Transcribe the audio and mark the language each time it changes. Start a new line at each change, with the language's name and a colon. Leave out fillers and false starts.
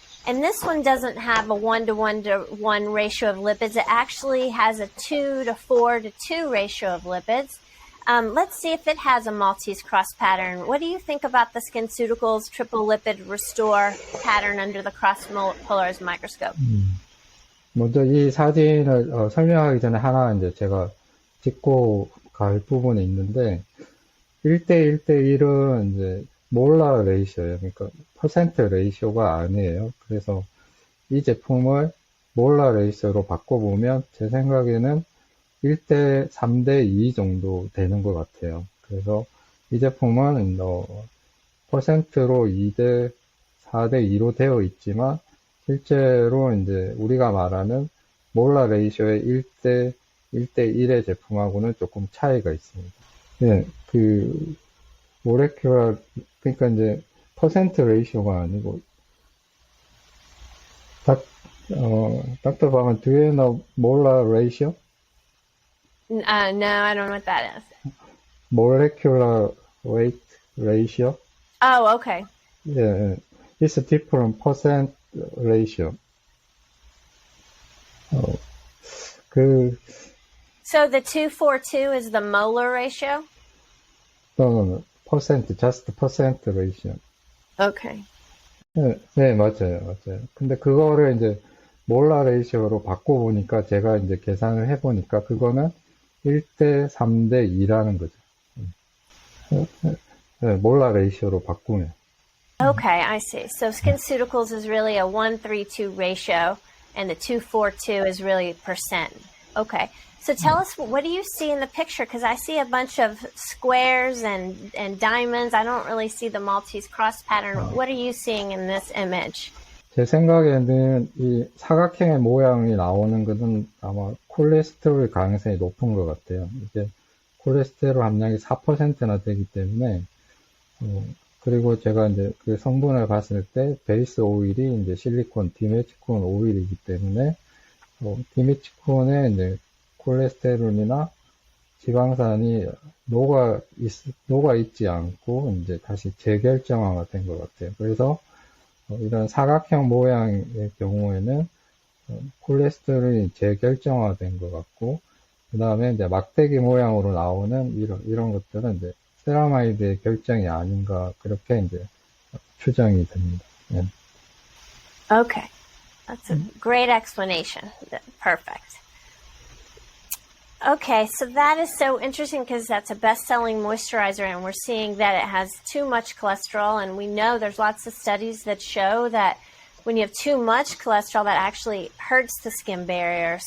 English: And this one doesn't have a 1:1:1 ratio of lipids. It actually has a 2:4:2 ratio of lipids. Let's see if it has a Maltese cross pattern. What do you think about the SkinCeuticals Triple Lipid Restore pattern under the cross polarized microscope?
Korean: 먼저 이 사진을 설명하기 전에 하나 이제 제가 짚고 갈 부분이 있는데 1:1:1은 이제 몰라 레이쇼예요. 그러니까 퍼센트 레이쇼가 아니에요. 그래서 이 제품을 몰라 레이쇼로 바꿔보면 제 생각에는 1:3:2 정도 되는 것 같아요. 그래서 이 제품은 퍼센트로 2:4:2로 되어 있지만 실제로 이제 우리가 말하는 몰라 레이쇼의 1:1:1의 제품하고는 조금 차이가 있습니다. 네, 그 모레큘러 그러니까 이제 퍼센트 레이쇼가 아니고 Dr.
English: Bauman, do you know molar ratio? No, I don't know what that is. Molecular weight ratio? Oh, okay. Yeah, it's a different percent ratio. So the 2:4:2 is the molar ratio? No. percent, just percent ratio. Okay.
Korean: 네, 맞아요. 근데 그거를 이제 몰라 레이쇼로 바꿔보니까 제가 이제 계산을 해보니까 그거는 1:3:2라는 거죠. 네, 몰라 레이쇼로 바꾸면.
English: Okay, I see. So SkinCeuticals is really a 1:3:2 ratio, and the 2:4:2 is really percent. Okay. So tell us, what do you see in the picture? Because I see a bunch of squares and diamonds. I don't really see the Maltese cross pattern. What are you seeing in this image?
Korean: 제 생각에는 이 사각형의 모양이 나오는 것은 아마 콜레스테롤 가능성이 높은 것 같아요. 이게 콜레스테롤 함량이 4%나 되기 때문에, 그리고 제가 이제 그 성분을 봤을 때 베이스 오일이 이제 실리콘, 디메치콘 오일이기 때문에, 디메치콘에 이제 콜레스테롤이나 지방산이 녹아 있지 않고 이제 다시 재결정화가 된 것 같아요. 그래서 이런 사각형 모양의 경우에는 콜레스테롤이 재결정화된 것 같고, 그 다음에 이제 막대기 모양으로 나오는 이런 것들은 이제 세라마이드의 결정이 아닌가 그렇게 이제 추정이 됩니다. 네.
English: Okay, that's a great explanation. Perfect. Okay, so that is so interesting because that's a best-selling moisturizer, and we're seeing that it has too much cholesterol, and we know there's lots of studies that show that when you have too much cholesterol, that actually hurts the skin barrier.